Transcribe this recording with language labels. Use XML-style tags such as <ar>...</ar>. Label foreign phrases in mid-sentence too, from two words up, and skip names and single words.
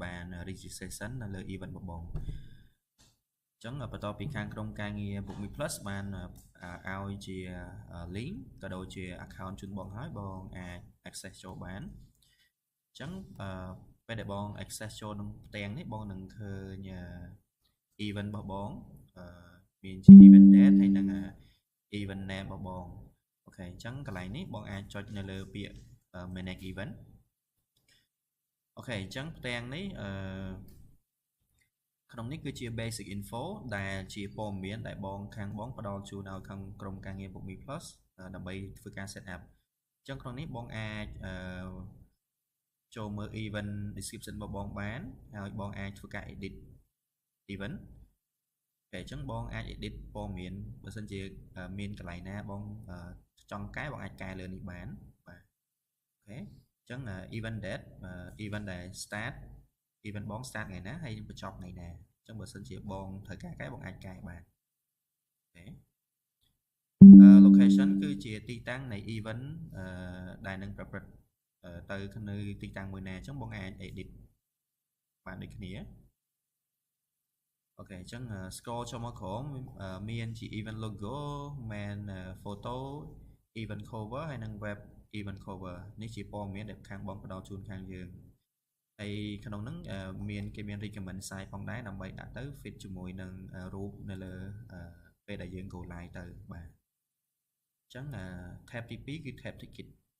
<km>បាន registration នៅលើ event បបងចឹងបន្ទាប់ពីខាងក្រុមការងារ Bookme Plus បានឲ្យជា link ក៏ដូចជា account ជូនបងហើយបងអាច access ចូលបានចឹងពេលដែលបង access ចូលក្នុងផ្ទាំងនេះបងនឹងឃើញ event របស់បងមានជា</km> <en>event date</en> <km>ហើយនឹង</km> <en>event name</en> <km>របស់បងអូខេអញ្ចឹងកន្លែងនេះបងអាចចុចនៅលើពាក្យ</km> <en>manage event</en> <km>អូខេអញ្ចឹងផ្ទាំងនេះ ក្នុងនេះគឺជា</km> <en>basic info</en> <km>ដែលជាព័ត៌មានដែលបងខាងបងផ្ដល់ជូនឲ្យខាងក្រុមការងារ Bookme Plus ដើម្បីធ្វើការ</km> <en>set up</en> <km>អញ្ចឹងក្នុងនេះបងអាច ចូលមើល</km> <en>event description</en> <km>របស់បងបានហើយបងអាចធ្វើការ</km> <en>edit event</en> <km>តែអញ្ចឹងបងអាច edit ព័ត៌មាន បើសិនជាមានកន្លែងណាបងចង់កែបងអាចកែលើនេះបានបាទអូខេអញ្ចឹង</km> <en>event date event</en> <km>ដែល</km> <en>start event</en> <km>បង start ថ្ងៃណាហើយបញ្ចប់ថ្ងៃណាអញ្ចឹងបើសិនជាបងត្រូវការកែបងអាចកែបានអូខេlocation គឺជាទីតាំងនៃ event ដែលនឹងប្រព្រឹត្តទៅនៅទីតាំងមួយណាអញ្ចឹងបងអាច edit បានដូចគ្នា អូខេអញ្ចឹង scroll ចូលមកក្រោមមានជា</km> <en>event logo</en> <km>មាន</km> <en>photo event cover</en> <km>ហើយនិង</km> <en>web event cover</en> <km>នេះជាព័ត៌មានដែលខាងបងផ្ដល់ជូនខាងយើងហើយក្នុងហ្នឹងគេមាន</km> <en>recommend site</en> <km>ផងដែរដើម្បីដាក់ទៅ fit ជាមួយនឹងរូបនៅលើពេលដែលយើង</km> <en>go live</en> <km>ទៅបាទអញ្ចឹង tab ទី2គឺ</km> <en>tab ticket</en>